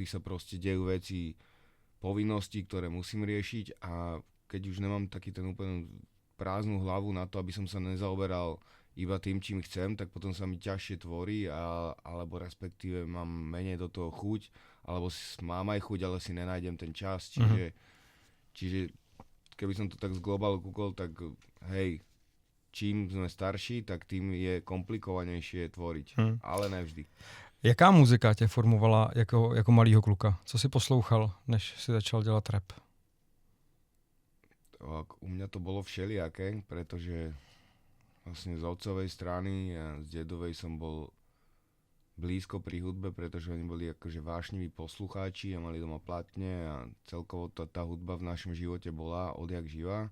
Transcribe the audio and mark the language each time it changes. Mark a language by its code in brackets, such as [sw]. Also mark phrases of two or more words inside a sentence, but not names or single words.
[sk] sa proste dejú veci, povinnosti, ktoré musím riešiť a keď už nemám taký ten úplne prázdnu hlavu na to, aby som sa nezaoberal iba tým, čím chcem, tak potom sa mi ťažšie tvorí, alebo respektíve mám menej do toho chuť, alebo mám aj chuť, ale si nenájdem ten čas, čiže keby som to tak z globálu kúkol, tak hej, čím sme starší, tak tým je komplikovanejšie tvoriť, ale nevždy. [cs] Jaká muzika tě formovala jako malýho kluka? Co si poslouchal, než si začal dělat rap? [sk] U mňa to bolo všelijaké, pretože vlastne z otcovej strany a z dedovej som bol blízko pri hudbe, pretože oni boli akože vášniví poslucháči a mali doma platne a celkovo tá hudba v našom živote bola odjak živá.